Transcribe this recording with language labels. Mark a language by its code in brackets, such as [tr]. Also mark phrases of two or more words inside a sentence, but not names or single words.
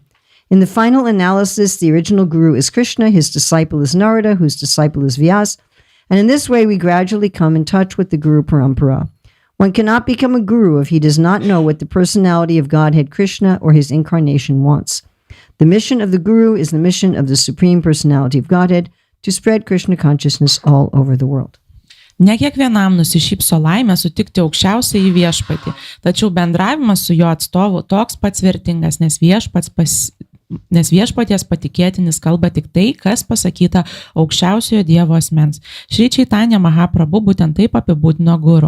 [en] In the final analysis, the original Guru is Krishna, his disciple is Narada, whose disciple is Vyas, and in this way we gradually come in touch with the Guru Parampara. One cannot become a Guru if he does not know what the personality of Godhead Krishna or his incarnation wants. The mission of the Guru is the mission of the Supreme Personality of Godhead to spread Krishna consciousness all over the world. [lt] Ne kiekvienam nusišypso laimė sutikti aukščiausiąjį viešpatį, tačiau bendravimas su jo atstovu toks pats vertingas, nes viešpaties patikėtinis kalba tik tai, kas pasakyta aukščiausiojo Dievo asmens. Šri Chaitanya Mahaprabhu būtent taip apibūdino Guru.